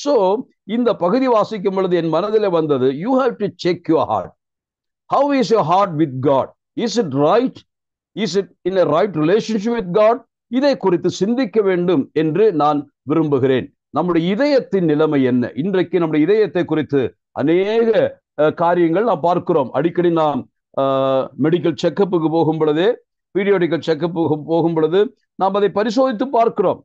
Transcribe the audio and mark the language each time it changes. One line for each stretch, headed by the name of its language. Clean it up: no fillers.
Tamil: So இந்த பகுதி வாசிக்கும் பொழுது என் மனதில் வந்தது,
English: you have to check your heart. How is your heart with God? Is it right? Is it in a right relationship with God?
Tamil: இதை குறித்து சிந்திக்க வேண்டும் என்று நான் விரும்புகிறேன். நம்முடைய இதயத்தின் நிலைமை என்ன? இன்றைக்கு நம்முடைய இதயத்தை குறித்து அநேக காரியங்கள் நாம் பார்க்கிறோம். அடிக்கடி நாம் மெடிக்கல் செக்கப்புக்கு போகும் பொழுது, பீரியாடிக்கல் செக்கப்புக்கு போகும் பொழுது நாம் அதை பரிசோதித்து பார்க்கிறோம்.